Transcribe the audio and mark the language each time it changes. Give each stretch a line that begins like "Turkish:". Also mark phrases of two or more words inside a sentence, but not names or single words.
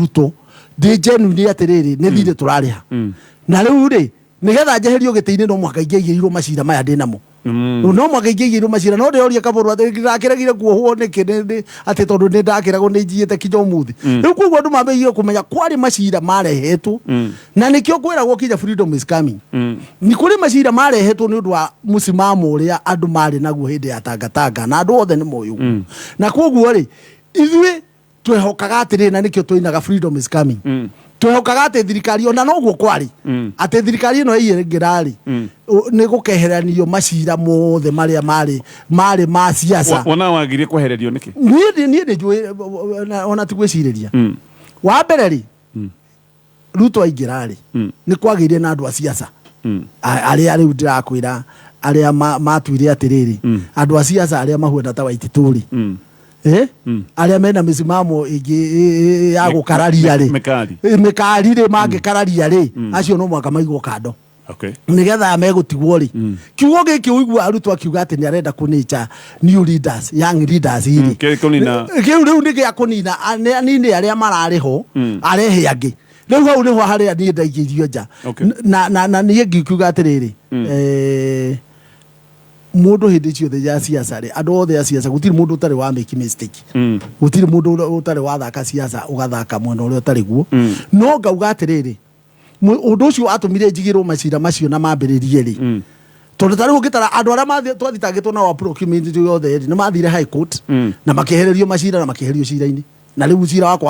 Kikuyu: Ruto ndĩ genuine atĩrĩrĩ nĩ thirĩ tũrarĩha na rĩu rĩ nĩgetha njeherio gĩtĩ-inĩ no mwaka ingĩigĩirwo macira maya ndĩ namo no mwaka ingĩigĩirwo macira no ndĩoria Kaboro ndakĩregire kuohwo nĩkĩ atĩ tondũ nĩ ndakĩragwo nĩ njiĩte kinya ũmũthĩ rĩu kwoguo andũ mambĩrĩirie kũmenya kwarĩ macira marehetwo na nĩkĩo kwĩragwo kinya
English: freedom is coming
Kikuyu: nĩ kũrĩ macira marehetwo nĩ ũndũ wa mũsimamo ũrĩa andũ marĩ naguo hĩndĩ ya tangatanga na andũ othe nĩ moĩ ũguo na kwoguo rĩ ithuĩ twehokaga atĩrĩ na nĩkĩo tũinaga
English: freedom is coming
Kikuyu: twehokaga atĩ thirikari ona noguo kwarĩ atĩ thirikari ĩno ĩingĩrarĩ nĩ gũkeheranio macira mothe marĩa marĩ ma siasa ona wagirie kwehererio nĩkĩ niĩ nĩnjũĩ ona ti gwĩcirĩria wa mbere rĩ Ruto aingĩrarĩ nĩ kwagĩire na andũ a siasa arĩa rĩu ndĩrakwĩra arĩa matuire atĩrĩrĩ andũ a siasa arĩa mahuana ta Waititũ arĩa mena mĩsimamo ĩngĩ ya gũkararia rĩ mĩkari rĩ mangĩkararia rĩ acio no mwaka maigwo kando nĩgetha megũtigwo rĩ kiugo gĩkĩ ũigua Ruto akiuga atĩ nĩ arenda kũnĩcha
English: new leaders young leaders
Kikuyu: rĩ kĩu rĩu nĩ gĩa kũnina anini arĩa mararĩho arehe angĩ rĩu hau nĩho harĩa niĩ ndaingĩirio nja na niĩ ngiuga atĩrĩrĩ mundu hindi ciothe ya siasa ri andu othe ya siasa gutiri mundu utari wa
English: make mistake
Kikuyu: gutiri mundu utari wa thaka siasa ugathaka mwena uria utari guo no ngauga atiriri undu ucio atumire njigirwo macira macio na mambiririe ri tondu tari ugitara andu aria twathitangitwo na wa procurement yothe ni mathire
English: high court
Kikuyu: na makehererio macira na makehererio cira-ini na riu cira wakwa